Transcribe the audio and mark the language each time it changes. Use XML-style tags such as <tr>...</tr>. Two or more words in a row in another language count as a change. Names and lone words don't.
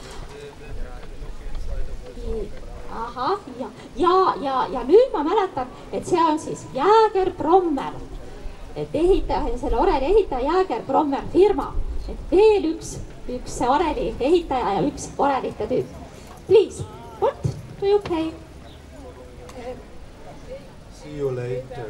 <et>Ahah, ja nüüd ma mäletan, et see on siis Jääger Brommer. Et ehitaja, selle oreli ehitaja Jääger Brommer firma. Et veel üks oreli ehitaja ja üks orelite tüüp.</et> <en>Please, what do you play? See you later.</en>